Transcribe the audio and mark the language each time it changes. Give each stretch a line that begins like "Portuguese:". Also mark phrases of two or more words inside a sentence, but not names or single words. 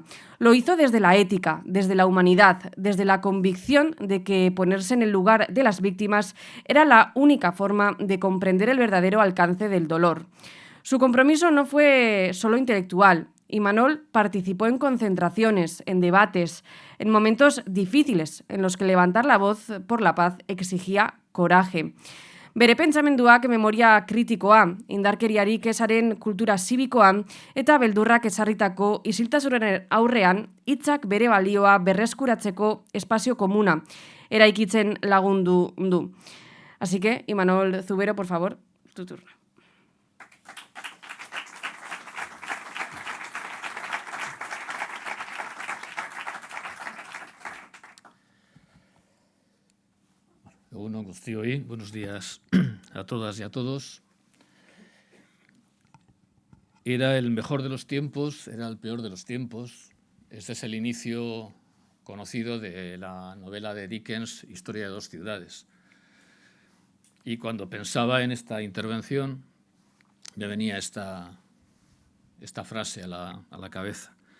Spanish: Lo hizo desde la ética, desde la humanidad, desde la convicción de que ponerse en el lugar de las víctimas era la única forma de comprender el verdadero alcance del dolor. Su compromiso no fue solo intelectual. Imanol participó en concentraciones, en debates, en momentos difíciles en los que levantar la voz por la paz exigía coraje.
Basque: Bere pentsamenduak memoria kritikoa, indarkeriarik ezaren kultura zibikoa eta beldurrak ezarritako isiltasunaren aurrean hitzak bere balioa berreskuratzeko espazio komuna eraikitzen lagundu du.
Spanish: Así que, Imanol Zubero, por favor, tu turno.
Basque: Egunon guztioi,
Spanish: buenos días a todas y a todos. Era el mejor de los tiempos, era el peor de los tiempos. Este es el inicio conocido de la novela de Dickens, Historia de dos ciudades. Y cuando pensaba en esta intervención, me venía esta frase a la cabeza.